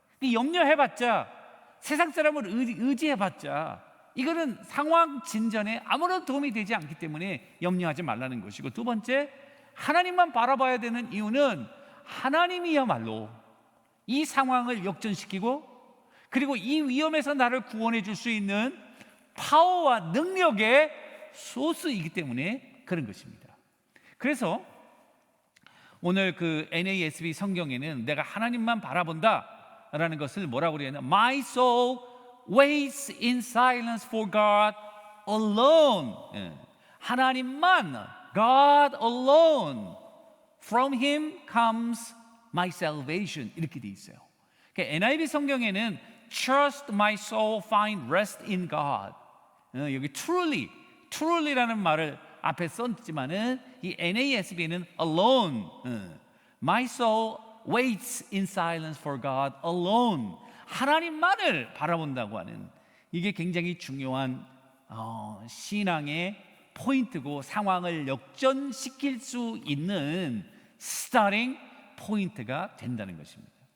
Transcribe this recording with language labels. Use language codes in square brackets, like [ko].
[ko] 염려해봤자, 세상 사람을 의지해봤자 이거는 상황 진전에 아무런 도움이 되지 않기 때문에 염려하지 말라는 것이고, 두 번째, 하나님만 바라봐야 되는 이유는 하나님이야말로 이 상황을 역전시키고, 그리고 이 위험에서 나를 구원해 줄 수 있는 파워와 능력의 소스이기 때문에 그런 것입니다. 그래서 오늘 그 NASB 성경에는 내가 하나님만 바라본다 라는 것을 뭐라고 그러냐면, [en] My soul waits in silence for God alone. [ko] 하나님만, [en] God alone. From Him comes my salvation. [ko] 이렇게 돼 있어요. 그러니까 NIV 성경에는 [en] Trust my soul, find rest in God. [ko] 여기 truly라는 말을 앞에 썼지만은 이 NASB는 alone. [en] My soul waits in silence for God alone. [ko] 하나님만을 바라본다고 하는, 이게 굉장히 중요한 신앙의 포인트고 상황을 역전시킬 수 있는 스타팅 포인트가 된다는 것입니다.